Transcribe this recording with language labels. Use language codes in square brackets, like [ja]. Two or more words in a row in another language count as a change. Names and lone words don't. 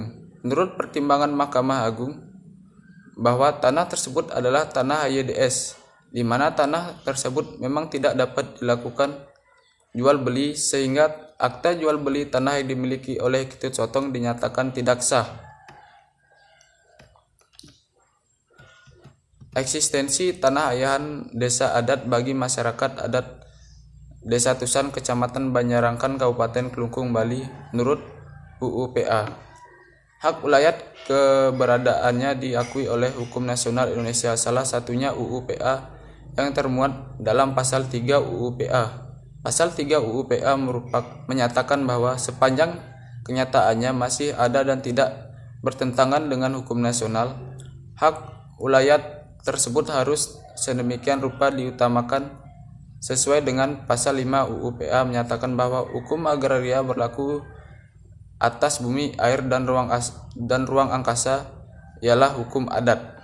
[id] Menurut pertimbangan Mahkamah Agung, bahwa tanah tersebut adalah tanah AYDS, di mana tanah tersebut memang tidak dapat dilakukan jual beli, sehingga akta jual beli tanah yang dimiliki oleh Iketut Sotong dinyatakan tidak sah. Eksistensi tanah ayahan desa adat bagi masyarakat adat Desa Tusan Kecamatan Banyarangkan Kabupaten Kelungkung Bali menurut UU PA. Hak ulayat keberadaannya diakui oleh hukum nasional Indonesia, salah satunya UU PA yang termuat dalam pasal 3 UU PA. Pasal 3 UU PA menyatakan bahwa sepanjang kenyataannya masih ada dan tidak bertentangan dengan hukum nasional, hak ulayat tersebut harus sedemikian rupa diutamakan sesuai dengan pasal 5 UU PA menyatakan bahwa hukum agraria berlaku atas bumi, air, dan ruang angkasa ialah hukum adat.